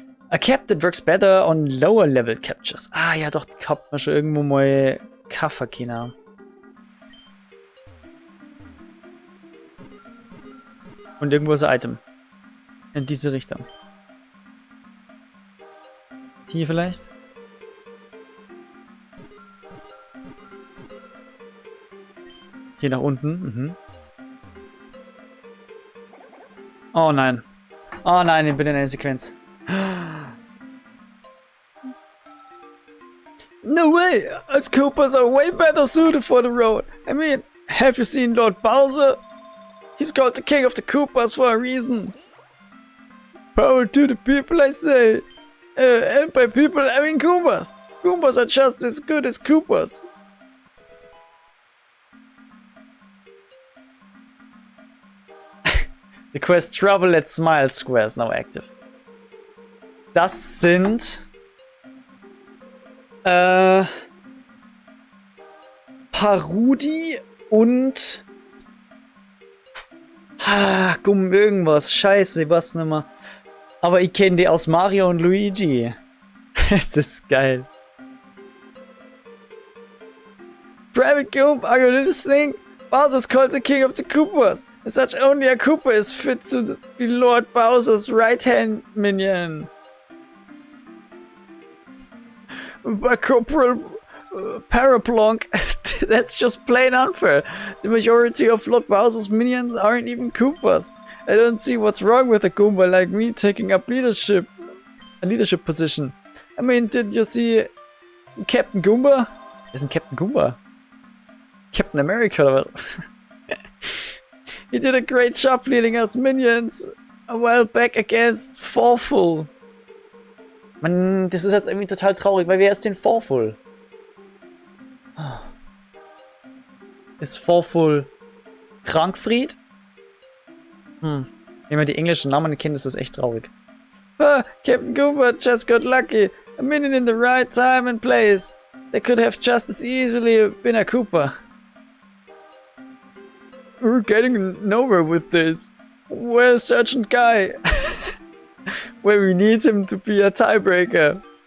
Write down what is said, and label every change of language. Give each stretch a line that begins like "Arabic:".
English: A cap that works better on lower level captures.
German: Ah ja, doch, die hat man schon irgendwo mal Kafferkina. Und irgendwo ist ein Item. In diese Richtung. Hier vielleicht? Hier nach unten. Mhm. Oh nein. Oh nein, ich bin in einer Sequenz.
English: No way! Us Koopas are way better suited for the road. I mean, have you seen Lord Bowser? He's called the king of the Koopas for a reason. Power to the people, I say. And by people, I mean Koopas. Koopas are just as good as Koopas. The quest Trouble at Smile Square is now active.
German: Das sind Parudi und irgendwas. Scheiße, ich weiß nicht mehr. Aber ich kenne die aus Mario und Luigi. Das ist geil.
English: Private Goomba, are you listening? Bowser's called the king of the Koopas. As such, only a Koopa is fit to be Lord Bowser's right-hand minion. But Corporal Paraplonk, that's just plain unfair. The majority of Lord Bowser's minions aren't even Koopas. I don't see what's wrong with a Goomba like me taking up a leadership position. I mean, did you see Captain Goomba? Isn't Captain Goomba? Captain America
German: oder was?
English: He did a great job leading us minions a while back against Fawful.
German: Mann, das ist jetzt irgendwie total traurig, weil wer ist denn Fawful? Ist Fawful Krankfried? Wenn man die englischen Namen kennt, ist das echt traurig.
English: Captain Goomba just got lucky. A minion in the right time and place. They could have just as easily been a Koopa. We're getting nowhere with this. Where's Sergeant Guy? Where we need him to be a tiebreaker.